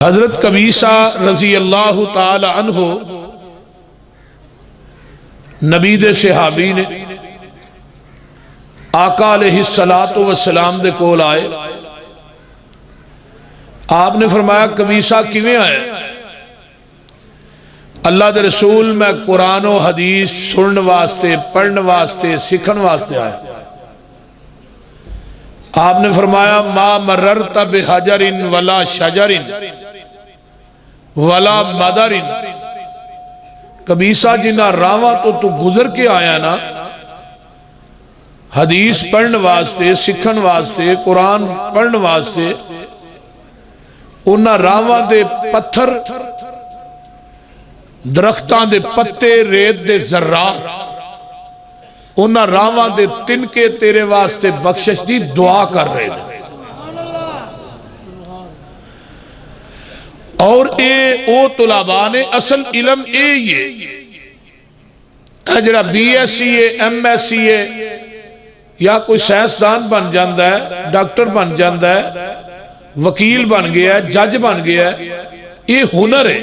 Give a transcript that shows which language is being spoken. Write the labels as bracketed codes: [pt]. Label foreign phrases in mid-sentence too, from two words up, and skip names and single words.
[pa] حضرت قبیصہ [ar] رضی اللہ تعالی عنہ [pa] نبی دے صحابی نے آقا [ar] علیہ السلام [pa] دے کول آئے. آپ نے فرمایا قبیصہ کیویں آئے؟ اللہ دے رسول میں قرآن و حدیث سنن واسطے، پڑھن واسطے، سکھن واسطے آئے. آپ نے فرمایا [ar] ما مررت بحجر ولا شجر ولا مدر. [pa] قبیصہ جنہ راواں تو گزر کے آیا نا، حدیث پڑھن واسطے، سکھن واسطے، قرآن پڑھن واسطے، انہاں راواں دے پتھر، درختاں دے پتے، ریت دے ذرات، انہاں راواں دے تنکے تیرے واسطے بخشش دی دعا کر رہے ہیں. اور اے او طلباء نے اصل علم اے یہ جڑا بی ایس سی ہے، ایم ایس سی ہے، یا کوئی سائنسدان بن جاندہ ہے، ڈاکٹر بن جاندہ ہے، وکیل بن گیا ہے، جج بن گیا ہے، یہ ہنر ہے.